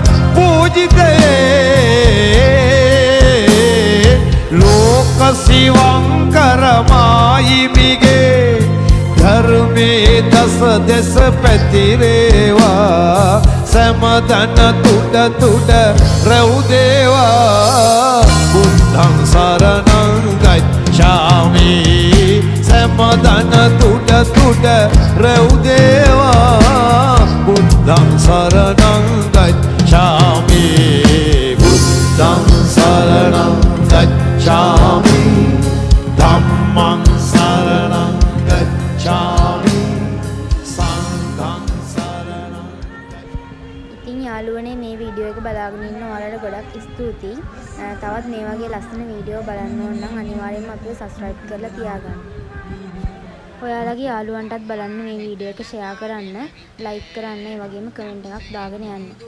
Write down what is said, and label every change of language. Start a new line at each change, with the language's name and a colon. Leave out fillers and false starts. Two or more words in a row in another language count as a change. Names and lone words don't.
Sinhala: පූජිතේ ලෝක සිවංකරමායිමිගේ ධර්මේ දස දෙස පැතිරේවා සමදන තුඩ තුඩ
Pali: රැව්දේවා බුද්ධං සරණං ගච්ඡාමි
Sinhala: සමදන තුඩ තුඩ රැව්දේවා
Pali: බුද්ධං සරණං ගච්ඡාමි බුද්ධං සරණං ගච්ඡාමි ධම්මං සරණං ගච්ඡාමි
Sinhala: ඉතින් යාළුවනේ මේ වීඩියෝ එක බලාගෙන ඉන්න ඔයාලට ගොඩක් ස්තුතියි. තවත් මේ වගේ ලස්සන වීඩියෝ බලන්න ඕන නම් අනිවාර්යයෙන්ම අපිව subscribe කරලා තියාගන්න. ඔයාලගේ යාළුවන්ටත් බලන්න මේ වීඩියෝ එක share කරන්න, like කරන්න, ඒ වගේම comment එකක් දාගෙන යන්න.